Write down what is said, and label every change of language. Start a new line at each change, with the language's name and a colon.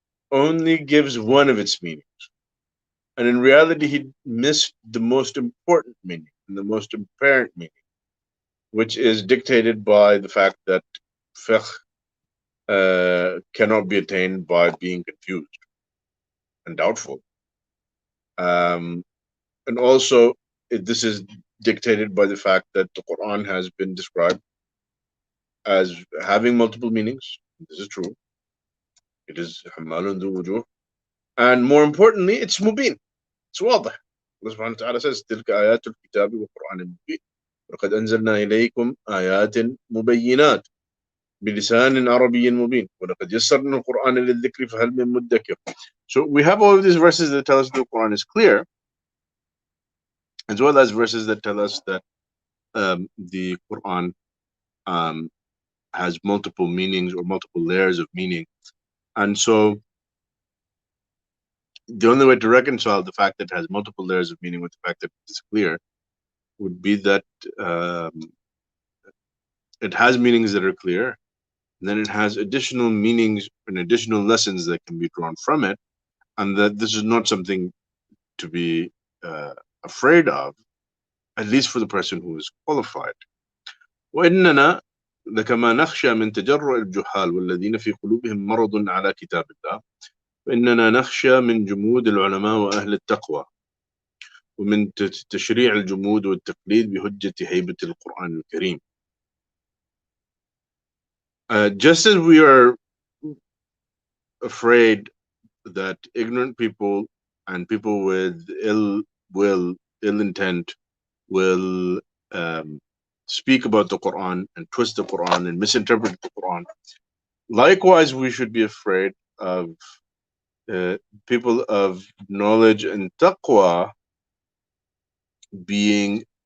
English: only gives one of its meanings, and in reality he missed the most important meaning and the most apparent meaning, which is dictated by the fact that fiqh cannot be attained by being confused and doubtful, and also this is dictated by the fact that the Quran has been described as having multiple meanings. This is true. It is Hammal Dhu Wujuh, and more importantly, it's mubin. It's
Arabic: واضح.
English: Allah subhanahu wa ta'ala says,
Arabic: تلك آيات الكتاب والقرآن المبين وقد أنزلنا إليكم آيات مبينات بلسان عربي مبين ولقد يسرنا القرآن للذكر فهل من مدكر.
English: So we have all of these verses that tell us the Quran is clear, as well as verses that tell us that the Quran has multiple meanings or multiple layers of meaning. And so the only way to reconcile the fact that it has multiple layers of meaning with the fact that it's clear would be that it has meanings that are clear, then it has additional meanings and additional lessons that can be drawn from it, and that this is not something to be afraid of, at least for the person who is qualified.
Arabic: وإننا لكما نخشى من تجرؤ الجحال والذين في قلوبهم مرض على كتاب الله، فإننا نخشى من جمود العلماء وأهل التقوى، ومن تشريع الجمود والتقليد بحجة هيبة القرآن الكريم.
English: Just as we are afraid that ignorant people and people with ill will, ill intent will speak about the Quran and twist the Quran and misinterpret the Quran, likewise we should be afraid of people of knowledge and taqwa being